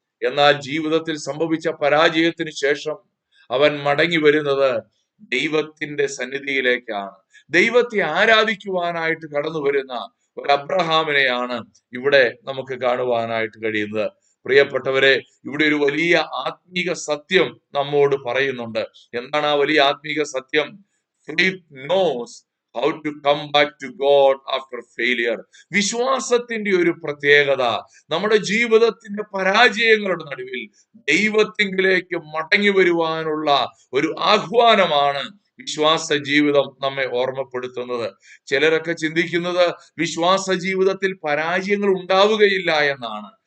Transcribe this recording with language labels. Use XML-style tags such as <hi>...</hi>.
<ml>എന്നാൽ ജീവിതത്തിൽ സംഭവിച്ച പരാജയത്തിന് ശേഷം അവൻ മടങ്ങി വരുന്നത് ദൈവത്തിന്റെ സന്നിധിയിലേക്കാണ്. ദൈവത്തെ ആരാധിക്കുവാനായിട്ട് കടന്നു വരുന്ന ഒരു അബ്രഹാമിനെയാണ് ഇവിടെ നമുക്ക് കാണുവാനായിട്ട് കഴിയുന്നത്. പ്രിയപ്പെട്ടവരെ, ഇവിടെ ഒരു വലിയ ആത്മീക സത്യം നമ്മോട് പറയുന്നുണ്ട്. എന്താണ് ആ വലിയ ആത്മീക സത്യം?</ml> <en>Faith knows how to come back to God after failure.</en> <ml>വിശ്വാസത്തിന്റെ ഒരു പ്രത്യേകത നമ്മുടെ ജീവിതത്തിന്റെ പരാജയങ്ങളുടെ നടുവിൽ ദൈവത്തിങ്കിലേക്ക് മടങ്ങി വരുവാനുള്ള ഒരു ആഹ്വാനമാണ് വിശ്വാസ ജീവിതം നമ്മെ ഓർമ്മപ്പെടുത്തുന്നത്. ചിലരൊക്കെ ചിന്തിക്കുന്നത് വിശ്വാസ ജീവിതത്തിൽ പരാജയങ്ങൾ ഉണ്ടാവുകയില്ല എന്നാണ്.</ml>